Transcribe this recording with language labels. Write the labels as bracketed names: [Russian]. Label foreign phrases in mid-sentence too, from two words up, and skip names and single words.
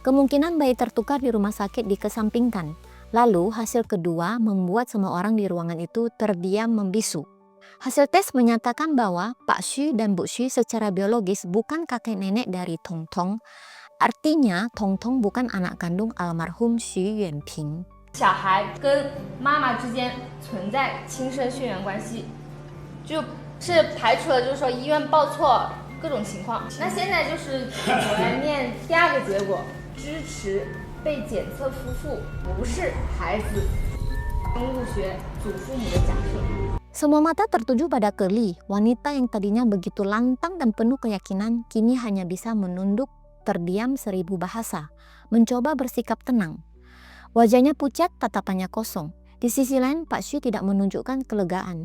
[Indonesian] Kemungkinan bayi tertukar di rumah sakit dikesampingkan. Lalu hasil kedua membuat semua orang di ruangan itu terdiam membisu. Hasil tes menyatakan bahwa Pak Xu dan Bu Xu secara biologis bukan kakek nenek dari Tong Tong. Artinya Tong Tong bukan anak kandung almarhum Xu Yuanping. [Chinese] 小孩跟妈妈之间存在亲生血缘关系，就是排除了就是说医院报错各种情况。那现在就是我来念第二个结果，支持被检测夫妇不是孩子生物学祖父母的假设。 [Indonesian] Semua mata tertuju pada Kelly, wanita yang tadinya begitu lantang dan penuh keyakinan, kini hanya bisa menunduk, terdiam seribu bahasa, mencoba bersikap tenang. Wajahnya pucat, tatapannya kosong. Di sisi lain, Pak Xu tidak menunjukkan kelegaan.